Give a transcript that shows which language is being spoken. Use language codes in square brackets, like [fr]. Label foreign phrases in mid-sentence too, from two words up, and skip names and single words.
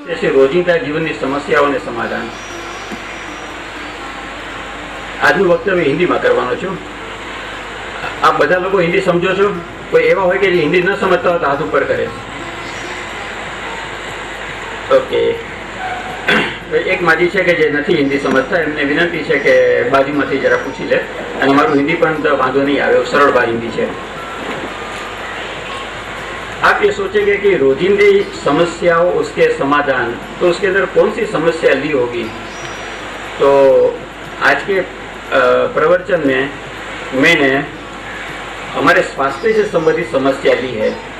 [hi] जैसे रोजिंदा [gu] जीवनની સમસ્યાઓને સમાધાન। આજનું વક્તવ્ય હિન્દીમાં કરવાનો છું। આપ બધા લોકો હિન્દી સમજો છો? કોઈ એવા હોય કે જે હિન્દી ન સમજતા હોય તો હાથ ઉપર કરે। ઓકે, એક માજી છે કે જે નથી હિન્દી સમજતા, એમને વિનંતી છે કે બાજુમાંથી જરા પૂછી લે, અને મારું હિન્દી પણ વાંધો નહીં આવે, સરળ हिंदी છે। [hi] आप ये सोचेंगे कि रोजिंदी समस्याओं उसके समाधान, तो उसके अंदर कौन सी समस्या ली होगी। तो आज के प्रवचन में मैंने हमारे स्वास्थ्य से संबंधित समस्या ली है।